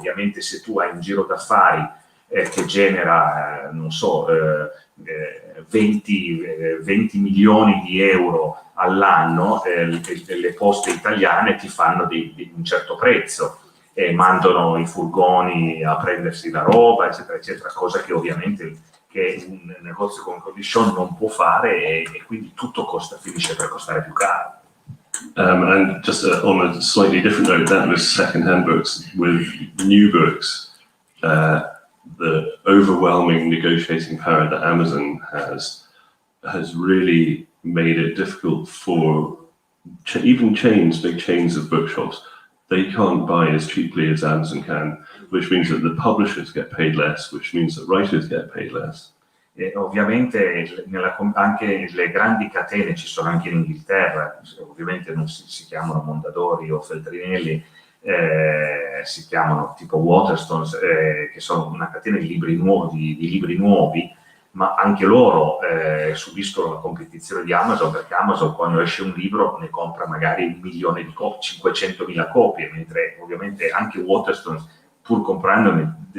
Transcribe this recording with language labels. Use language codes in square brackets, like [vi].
[it] Ovviamente se tu hai un giro d'affari che genera, non so, 20 milioni di euro all'anno, le poste italiane ti fanno un certo prezzo e mandano i furgoni a prendersi la roba, eccetera, eccetera, cosa che ovviamente che un negozio come quello di Shaun non può fare, e quindi tutto finisce per costare più caro. [en] And just on a slightly different note, that was second-hand books. With new books, the overwhelming negotiating power that Amazon has really made it difficult for even big chains of bookshops. They can't buy as cheaply as Amazon can, which means that the publishers get paid less, which means that writers get paid less. [it] E ovviamente anche le grandi catene, ci sono anche in Inghilterra, ovviamente non si chiamano Mondadori o Feltrinelli, si chiamano tipo Waterstones, che sono una catena di libri nuovi, ma anche loro subiscono la competizione di Amazon, perché Amazon quando esce un libro ne compra magari 1 milione di copie, 500.000 copie, mentre ovviamente anche Waterstones, pur comprandone